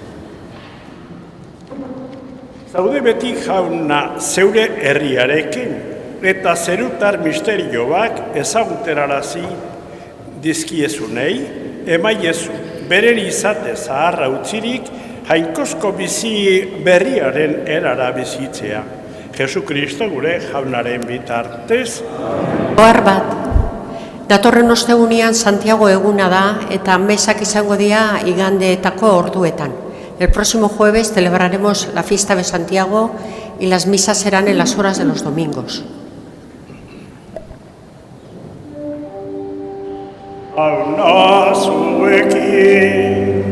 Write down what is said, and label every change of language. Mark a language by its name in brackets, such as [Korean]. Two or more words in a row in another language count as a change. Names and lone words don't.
[Basque] Zaude beti jauna zeure herriarekin eta zerutar misterioak ezaguterarazi dizkiezunei, emaiezu beren izate zaharra utzirik jainkozko bizi berriaren erara bizitzea. Jesu Kristo gure jaunaren bitartez. Ohar bat, datorren ostegunean Santiago eguna da eta mesak izango dira igandeetako orduetan. [Spanish] El próximo jueves celebraremos la fiesta de Santiago y las misas serán en las horas de los domingos. [Basque] Jauna zuekin